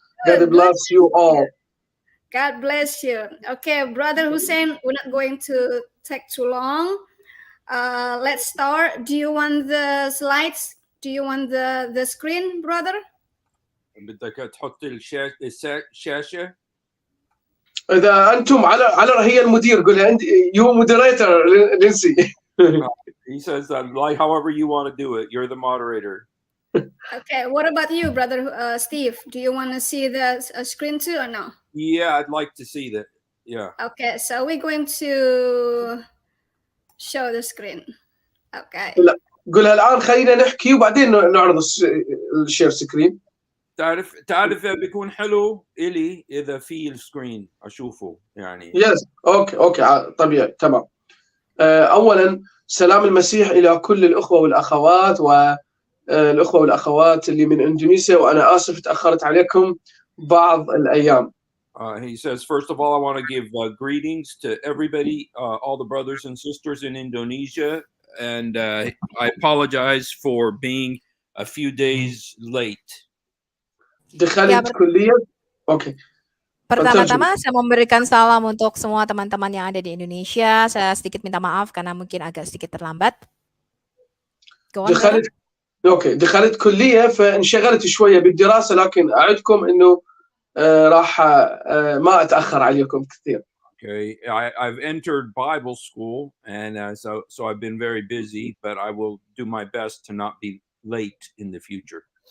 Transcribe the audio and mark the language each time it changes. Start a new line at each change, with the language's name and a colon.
English: God bless you all. God bless you. Okay, Brother Hussein, we're not going to take too long. Let's start. Do you want the slides? Do you want the screen, brother?
Arabic: بدك تحط الشاشة. اذا انتم على هي المدير قولها انت
English: you moderator
Arabic: لينسي.
English: He says that like however you want to do it. You're the moderator. Okay. What about you, brother Steve? Do you want to see the screen too or no? Yeah, I'd like to see that. Yeah. Okay. So we're going to show the screen. Okay.
Arabic: لا قولها الان خلينا نحكي وبعدين نعرض الشير سكرين. تعرف بيكون حلو إلي إذا في السكرين أشوفه يعني.
English: yes okay
Arabic: طبيعي تمام. اولا سلام المسيح الى كل الاخوه والاخوات والاخوه والاخوات اللي من اندونيسيا وانا اسف تاخرت عليكم بعض الايام.
English: He says, first of all, I want to give greetings to everybody, all the brothers and sisters in Indonesia, and I apologize for being a few days late.
Arabic: دخلت كلية. اوكي.
Indonesian: Pertama-tama saya memberikan salam untuk semua teman-teman yang ada di Indonesia. Saya sedikit minta maaf karena mungkin agak sedikit terlambat.
Arabic: دخلت كلية فانشغلت شوية بالدراسة لكن أعدكم إنه راح ما أتأخر عليكم كثير.
English: Okay, I've entered Bible school and so I've been very busy, but I will do my best to not be late in the future.